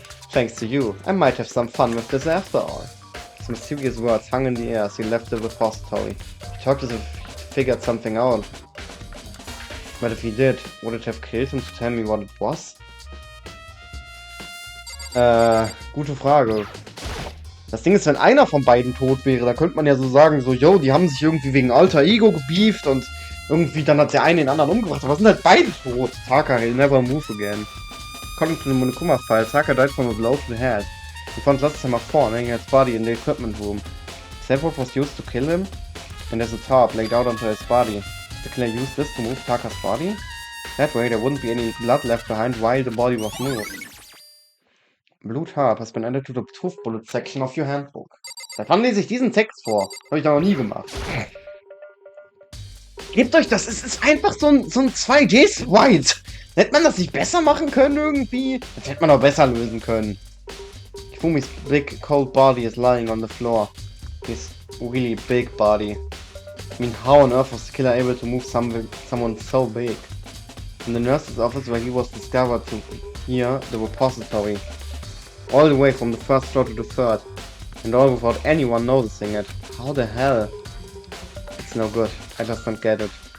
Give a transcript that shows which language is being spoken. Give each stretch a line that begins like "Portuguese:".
English: Thanks to you, I might have some fun with this after all. His mysterious words hung in the air as he left the repository. He talked as if he figured something out. But if he did, would it have killed him to tell me what it was?
German: Gute Frage. Das Ding ist, wenn einer von beiden tot wäre, da könnte man ja so sagen, so, yo, die haben sich irgendwie wegen Alter Ego gebieft und irgendwie dann hat der eine den anderen umgebracht. Aber sind halt beide tot.
English: Taka, he'll never move again. According to the Monokuma file, Taka died from a blow to the head. We found last time a form hanging his body in the equipment room. Is that what was used to kill him? And there's a tarp laid out onto his body. Did the killer use this to move Taka's body? That way there wouldn't be any blood left behind while the body was moved. Blue tarp has been added to the truth bullet section of your handbook.
German: Seit wann lese ich diesen Text vor? Habe ich noch nie gemacht. Gebt euch das, es ist einfach so ein 2D-Sprite. Hätte man das nicht besser machen können irgendwie? Das hätte man auch besser lösen können.
English: Hifumi's big cold body is lying on the floor. His really big body. I mean, how on earth was the killer able to move someone so big? In the nurse's office where he was discovered to here, the repository. All the way from the first floor to the third. And all without anyone noticing it. How the hell? It's no good. I just don't get it.